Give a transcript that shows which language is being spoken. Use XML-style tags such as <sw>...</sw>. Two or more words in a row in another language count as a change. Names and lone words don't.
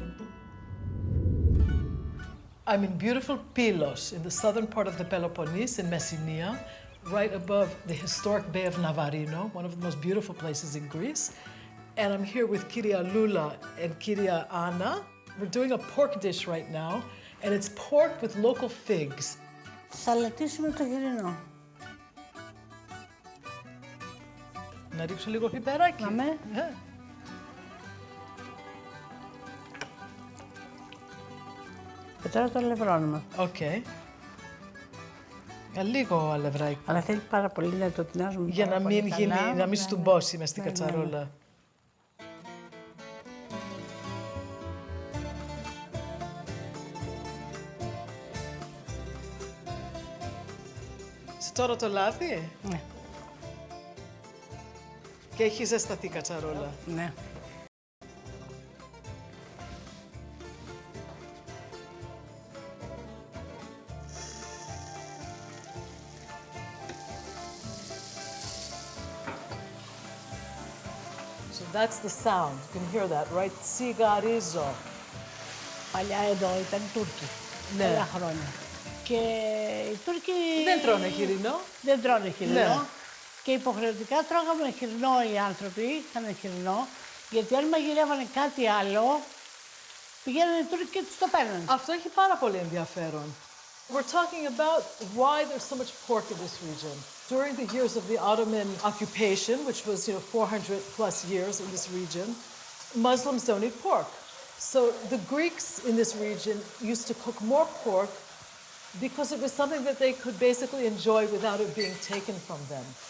<en>I'm in beautiful Pylos, in the southern part of the Peloponnese, in Messinian, right above the historic Bay of Navarino, one of the most beautiful places in Greece. And I'm here with Kyria Lula and Kyria Anna. We're doing a pork dish right now, and it's pork with local figs.</en> <el>Σαλατίσουμε το χοιρινό. Να ρίξω λίγο πιπεράκι. Αμέ. Και τώρα το αλευρώνουμε. Οκ. Λίγο αλευράκι. Αλλά θέλει πάρα πολύ να το τεινάζουμε. Για να μην καλά, γίνει, να μην στουμπώσει μες στην κατσαρόλα. Σε τώρα το λάδι. Ναι. Και έχει ζεσταθεί η κατσαρόλα. Ναι.</el> <en>So that's the sound. You can hear that, right?</en> <el>Σιγαρίζω. Παλιά εδώ ήταν Τούρκοι. Ναι. Πολλά χρόνια. Και οι Τούρκοι... Δεν τρώνε χοιρινό. Δεν τρώνε χοιρινό. Ναι. Και υποχρεωτικά τρώγαμε χοιρινό οι άνθρωποι, είχαν χοιρινό, γιατί αν μαγειρεύανε κάτι άλλο, πηγαίνανε οι Τούρκοι και τους το παίρνανε. Αυτό έχει πάρα πολύ ενδιαφέρον.</el> <en>We're talking about why there's so much pork in this region. During the years of the Ottoman occupation, which was 400 plus years in this region, Muslims don't eat pork. So the Greeks in this region used to cook more pork because it was something that they could basically enjoy without it being taken from them.</en>